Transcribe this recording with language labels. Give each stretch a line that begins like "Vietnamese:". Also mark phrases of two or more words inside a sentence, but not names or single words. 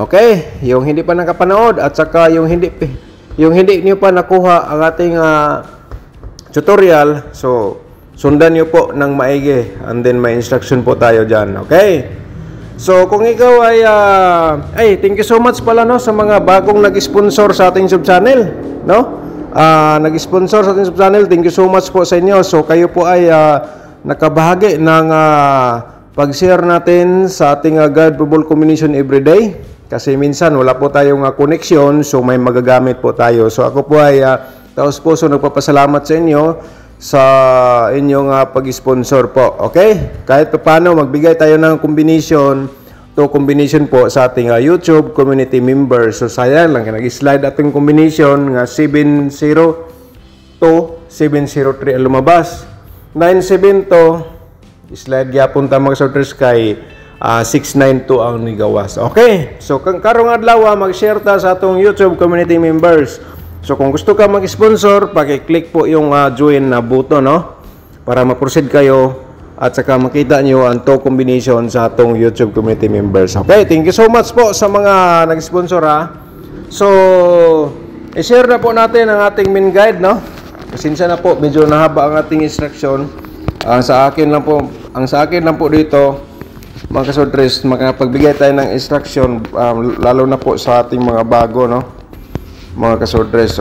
English: Okay?
Filipino: Yung hindi pa nakapanood at saka yung hindi niyo pa nakuha ang ating tutorial, so sundan niyo po ng maigi and then may instruction po tayo dyan.
English: Okay?
Filipino: So kung ikaw ay
English: thank you so much
Filipino: pala, no, sa mga bagong nag-sponsor sa ating sub-channel, no? Nag-sponsor sa ating sub-channel,
English: thank you so much
Filipino: po sa inyo. So kayo po ay nakabahagi ng pag-share natin sa ating
English: guide probable combination everyday.
Filipino: Kasi minsan wala po tayong connection, so may magagamit po tayo. So ako po ay taos puso nagpapasalamat sa inyo sa inyong pag-sponsor po.
English: Okay?
Filipino: Kahit pa paano magbigay tayo ng combination po sa ating
English: YouTube community members.
Filipino: So sayang lang, nag-slide ating combination nga 702 703 ang lumabas.
Cebuano: 972 slide gyapon ta mga sorters kay 692 ang nigawas. Okay? So karong adlaw mag-share ta sa atong
English: YouTube community members.
Filipino: So kung gusto ka mag-sponsor, paki-click po yung join na button, no? Para ma-proceed kayo at saka makita niyo ang to combination sa atong
English: YouTube community members.
Filipino: Okay?
English: Thank you so much
Filipino: po sa mga nag-sponsor So i-share na po natin ang ating
English: main guide,
Filipino: no? Pasensya na po, medyo nahaba ang ating instruction. Ang sa akin lang po dito mga kasortres, makapagbigay tayo ng instruction lalo na po sa ating mga bago, no, mga kasortres.